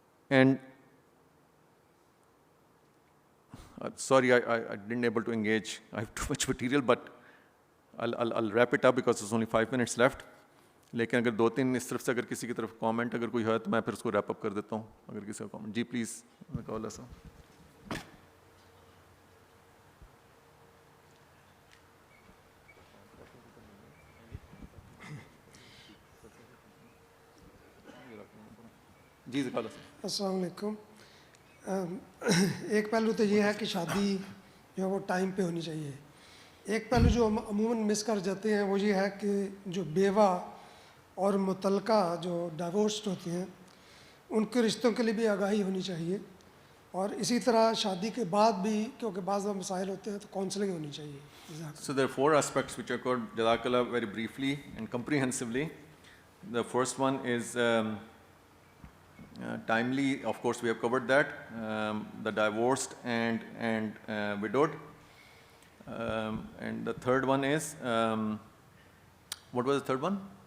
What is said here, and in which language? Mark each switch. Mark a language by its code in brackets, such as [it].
[en] And sorry, I didn't able to engage. I have too much material, but I'll wrap it up because there's only 5 minutes left. [ur] لیکن اگر 2-3 اس طرف سے اگر کسی کی طرف کامنٹ اگر کوئی ہے تو میں پھر اس کو ریپ اپ کر دیتا ہوں اگر کسی کا کامنٹ. جی پلیز اللہ صاحب. جی ذکالہ صاحب. السلام علیکم. ایک پہلو تو یہ ہے کہ شادی جو ہے وہ ٹائم پہ ہونی چاہیے. ایک پہلو جو ہم عموماً مس کر جاتے ہیں وہ یہ ہے کہ جو بیوہ اور متعلقہ جو ڈائیورسڈ ہوتے ہیں ان کے رشتوں کے لیے بھی آگاہی ہونی چاہیے, اور اسی طرح شادی کے بعد بھی کیونکہ بعض مسائل ہوتے ہیں تو کاؤنسلنگ ہونی چاہیے. [en] So there are 4 aspects which are covered Jazakallah very briefly and comprehensively. The first one is timely, of course we have covered that, the divorced and widowed. And the third one is, what was the third one?